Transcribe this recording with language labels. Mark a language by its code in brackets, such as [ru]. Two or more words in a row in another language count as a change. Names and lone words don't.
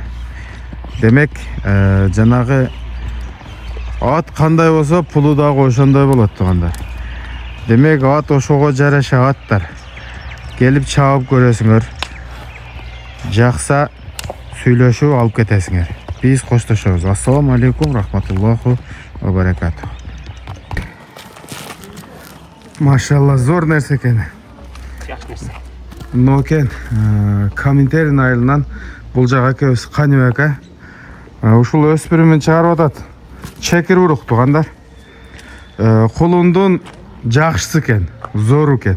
[ky] Демек, жанагы ат кандай болсо, пулу дагы ошондой болот, туугандар. Демек, ат ошого жараша аттар. Келип чаап көрөсүңөр. Жакса сүйлөшүп алып кетесиңер. Биз коштошобуз. [ar] السلام عليكم، رحمة الله وبركاته. [ky] Машалла, зор нерсе экен. Жакшы нерсе. Мына экен, комментарийдин айылынан бул жак экөөбүз Каныбек ака. Ушул өспүрүмүн чыгарып атат. Чекир урук, туугандар. Кулундун жакшысы экен, зор экен.